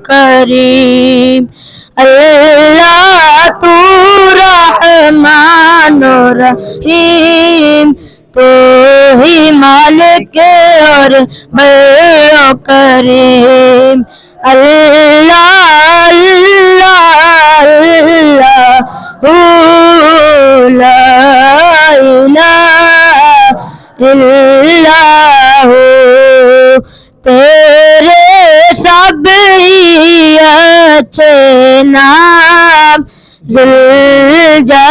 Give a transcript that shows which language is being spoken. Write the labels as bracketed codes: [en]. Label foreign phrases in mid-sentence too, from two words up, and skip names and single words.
[ur] کریم اللہ تو رحمان [ar] الرحمن الرحیم [ur] تو ہی مالک اور بر و کریم اللہ اللہ [ar] اللہ لا الہ الا ہو [ur] تیرے سب ہی اچھے نام ذوالجلالی